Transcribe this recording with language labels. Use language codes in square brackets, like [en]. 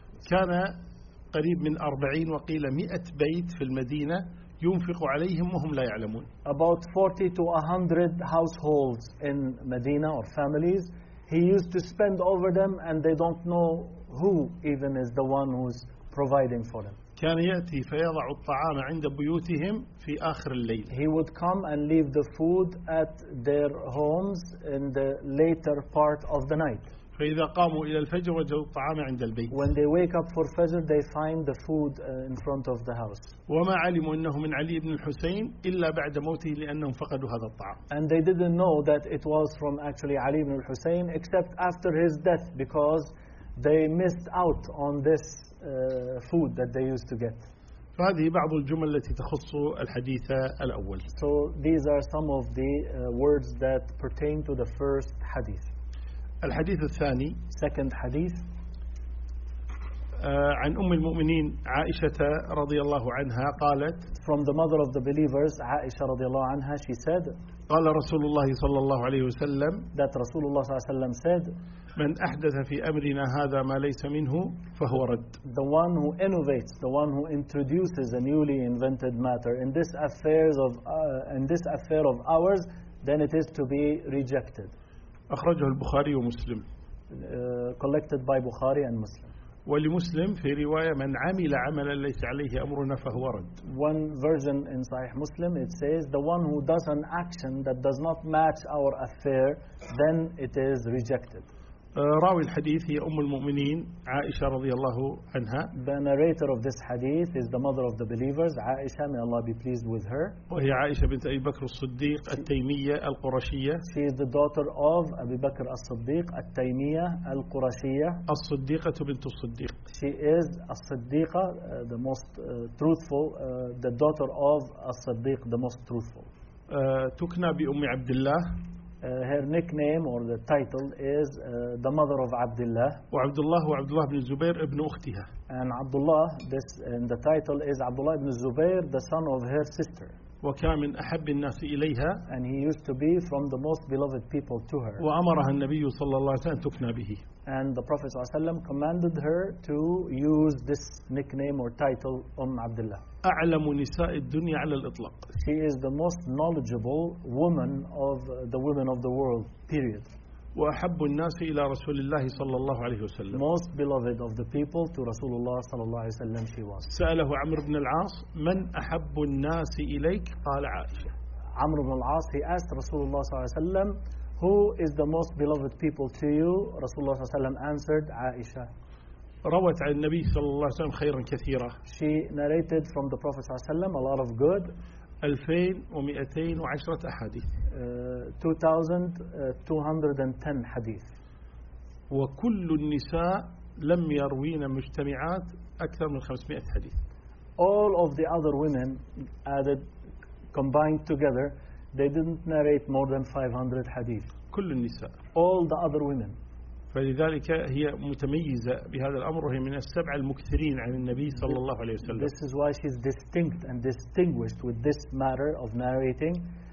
[ar] كان قريب من 40 وقيل 100 بيت في المدينة ينفق عليهم وهم لا يعلمون. [en] About 40 to 100 households in Medina or families, he used to spend over them, and they don't know who even is the one who's providing for them. [ar] كان يأتي فيضع الطعام عند بيوتهم في آخر الليل. [en] He would come and leave the food at their homes in the later part of the night. [ar] فإذا قاموا إلى الفجر وجدوا الطعام عند البيت. [en] When they wake up for Fajr, they find the food in front of the house. [ar] وما علموا أنه من علي بن الحسين إلا بعد موته لأنهم فقدوا هذا الطعام. [en] And they didn't know that it was from actually Ali ibn al-Husayn except after his death, because they missed out on this food that they used to get. [ar] فهذه بعض الجمل التي تخص الحديث الأول. [en] So these are some of the words that pertain to the first hadith. [ar] الحديث الثاني, [en] second hadith, [ar] عن أم المؤمنين عائشة رضي الله عنها قالت, [en] from the mother of the believers عائشة رضي الله عنها, she said, [ar] قال رسول الله صلى الله عليه وسلم, that رسول الله صلى الله عليه وسلم said, من أحدث في أمرنا هذا ما ليس منه فهو رد. [en] The one who innovates, the one who introduces a newly invented matter in this affairs of in this affair of ours, then it is to be rejected. [ar] أخرجه البخاري ومسلم. [en] Collected by Bukhari and Muslim. [ar] ولمسلم في رواية من عمل عملا ليس عليه أمرنا فهو رد. [en] One version in Sahih Muslim it says the one who does an action that does not match our affair, then it is rejected. [ar] راوي الحديث هي أم المؤمنين عائشة رضي الله عنها. [en] The narrator of this hadith is the mother of the believers, Aisha, may Allah be pleased with her. [ar] وهي عائشة بنت أبي بكر الصديق التيمية القرشية. [en] She is the daughter of أبي بكر الصديق التيمية القرشية. [ar] الصديقة بنت الصديق. [en] She is الصديقة, the most truthful, the daughter of الصديق, the most truthful. [ar] تكنى بأم عبد الله. [en] Her nickname or the title is the mother of Abdullah. [ar] وعبدالله وعبدالله بن الزبير ابن أختها. [en] And Abdullah, this in the title is Abdullah ibn Zubair, the son of her sister. [ar] وكان من أحب الناس إليها. [en] And he used to be from the most beloved people to her. [ar] وأمرها النبي صلى الله عليه وسلم تكنى به. [en] And the Prophet صلى الله عليه وسلم commanded her to use this nickname or title, Umm Abdullah. [ar] أعلم نساء الدنيا على الإطلاق. [en] She is the most knowledgeable woman of the women of the world, period. [ar] وأحب الناس إلى رسول الله صلى الله عليه وسلم. [en] Most beloved of the people to رسول الله صلى الله عليه وسلم she was. سأله عمرو بن العاص من أحب الناس إليك؟ قال عائشة. عمرو بن العاص, he asked رسول الله صلى الله عليه وسلم, who is the most beloved people to you? [ar] رسول الله صلى الله عليه وسلم answered, عائشة. روت عن النبي صلى الله عليه وسلم خيرا كثيرا. [en] She narrated from the Prophet صلى الله عليه وسلم a lot of good. [ar] 2210 أحاديث. 2210 حديث. وكل النساء لم يروين مجتمعات أكثر من 500 حديث. [en] All of the other women added, combined together, they didn't narrate more than 500 حديث. [ar] كل النساء. [en] All the other women. [ar] فلذلك هي متميزة بهذا الأمر, وهي من السبع المكثرين عن النبي صلى الله عليه وسلم. [en] This is why she is distinct and distinguished with this matter of narrating.